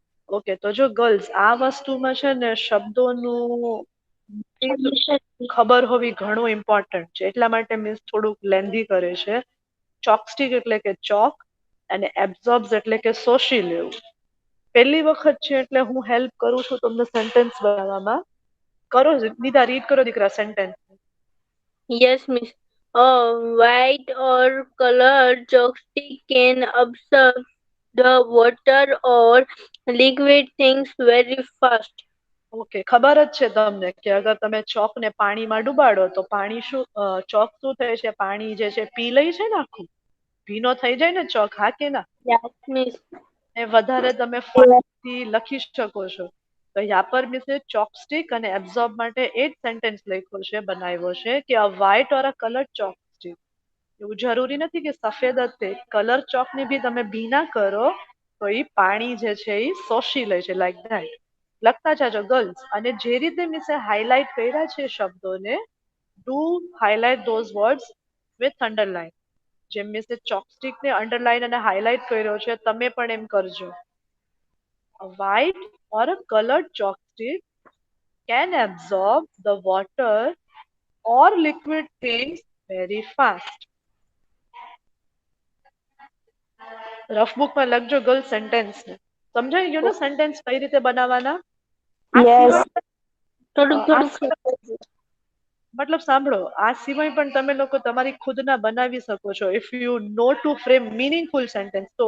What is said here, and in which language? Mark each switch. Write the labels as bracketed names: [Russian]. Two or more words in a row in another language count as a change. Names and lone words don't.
[Gujarati] ઓકે, તો જો ગર્લ્સ, આ વસ્તુમાં છે ને શબ્દોનું ખબર હોવી ઘણું ઇમ્પોર્ટન્ટ છે. એટલા માટે મિસ થોડુંક લેન્ધી કરે છે. ચોપસ્ટિક એટલે કે ચોક, અને એબ્ઝોર્બ્સ એટલે કે શોષી લેવું. પહેલી વખત છે એટલે હું હેલ્પ કરું છું તમને સેન્ટેન્સ બનાવવામાં. કરો, નિદા રીડ કરો દીકરા સેન્ટેન્સ. [English] Yes, miss. A white or colored chopstick can absorb the water or liquid things very fast. [Gujarati] ઓકે, ખબર જ છે તમને કે અગર તમે ચોકને પાણીમાં ડુબાડો તો પાણી શું, ચોક શું થાય છે? પાણી જે છે પી લઈ છે ને, આખું ભીનો થઈ જાય ને ચોક, હા કે ના? [English] Yes, miss. [Gujarati] એ વધારે તમે ફાસ્ટથી લખી શકો છો. તો યા પર મિસે ચોપસ્ટિક અને એબ્ઝોર્બ માટે એ જ સેન્ટેન્સ લખ્યો છે, બનાવ્યો છે કે [English] a white or a color chopstick. [Gujarati] એવું જરૂરી નથી કે સફેદ જ તે કલર ચોકને બી તમે ભીના કરો તો એ પાણી જે છે એ શોષી લે છે, [English] like that. [Gujarati] લખતા જાજો ગર્લ્સ. અને જે રીતે મિસે હાઇલાઇટ કર્યા છે શબ્દોને, [English] do highlight those words with underline. [Gujarati] જેમ મિસે ચોકસ્ટિક ને અંડરલાઈન અને હાઇલાઇટ કર્યો છે, તમે પણ એમ કરજો. [English] A white or a colored chalk stick can absorb the water or liquid things very fast. [Gujarati] રફ બુકમાં લખજો ગર્લ સેન્ટેન્સ ને. સમજાઈ ગયું ને સેન્ટેન્સ કઈ રીતે બનાવવાના? આ [English] Yes. [Gujarati] સિવાય થોડુંક આ થોડુંક સિવાય- મતલબ સાંભળો, આ સિવાય પણ તમે લોકો તમારી ખુદના બનાવી શકો છો [English] if you know to frame meaningful sentence [Gujarati] તો.